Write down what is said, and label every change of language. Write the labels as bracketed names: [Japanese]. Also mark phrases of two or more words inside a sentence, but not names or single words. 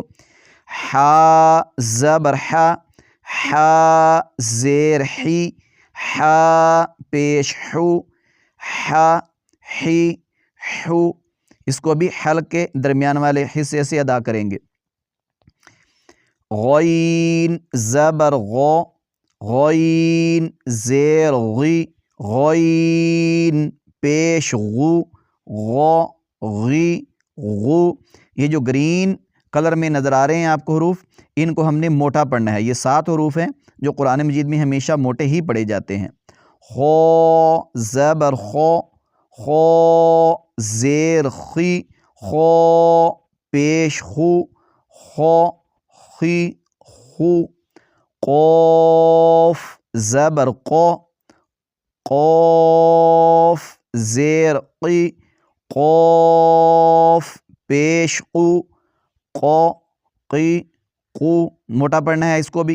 [Urdu] حا زبر حا، حا زیر حی، حا پیش حو، حا حی حو۔ اس کو بھی حلق کے درمیان والے حصے سے ادا کریں گے۔ غین زبر غو، غین زیر غی، غین پیش غو، غو غی غو۔ یہ جو گرین کلر میں نظر آ رہے ہیں آپ کو حروف، ان کو ہم نے موٹا پڑھنا ہے۔ یہ 7 حروف ہیں جو قرآن مجید میں ہمیشہ موٹے ہی پڑھے جاتے ہیں۔ خو زبر خو، خو زیر خی، خو پیش خو، خو خی خو۔ قوف زبر قو، قوف زیر قی، قوف پیش قو، قو قی قو۔ موٹا پڑھنا ہے اس کو بھی۔